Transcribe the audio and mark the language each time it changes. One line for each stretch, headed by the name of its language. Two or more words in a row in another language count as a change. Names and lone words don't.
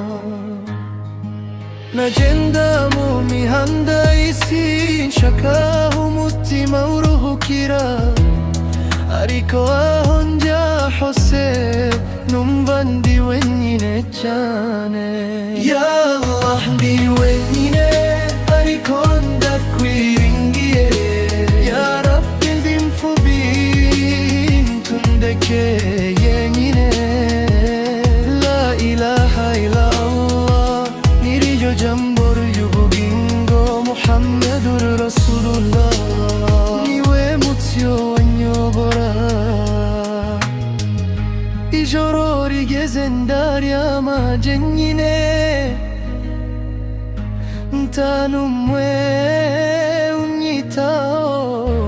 Kinyarwanda: Nagenda mu mihanda y'isi, nshaka umutima uruhukira, ariko aho njya hose numva ndi wenyine cyane.
Arabic: يا الله,
Kinyarwanda: ndi wenyine ariko ndakwiringiye.
Arabic: يا ربي,
Kinyarwanda: ndi mfubi, ntundeke yenyine.
Arabic: لا إله إلا الله,
Kinyarwanda: niryo jambo ry'ubugingo.
Arabic: محمد رسول الله,
Kinyarwanda: niwe mucyo wanyobora. Ijoro rigeze ndaryama jenyine, nta n'umwe unyitaho.